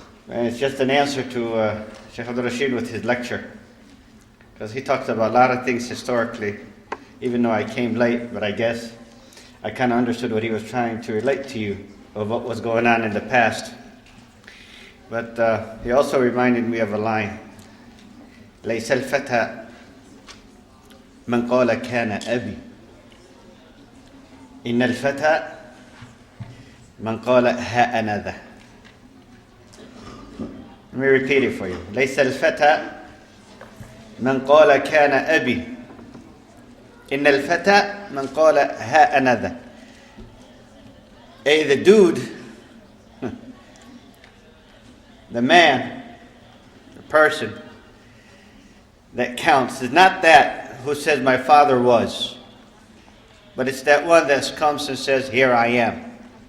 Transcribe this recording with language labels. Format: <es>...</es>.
<en>And it's just an answer to Sheikh Abdul Rashid with his lecture. Because he talks about a lot of things historically, even though I came late, but I guess I kind of understood what he was trying to relate to you of what was going on in the past. But he also reminded me of a line.</en> <ar>ليس الفتى من قال كان أبي إن الفتى من قال ها أنا ذا.</ar> <en>Let me repeat it for you.</en> <ar>ليس الفتى من قال كان أبي إن الفتى من قال ها أنا ذا.</ar> <en>The dude, the man, the person that counts is not that who says my father was, but it's that one that comes and says, here I am.</en>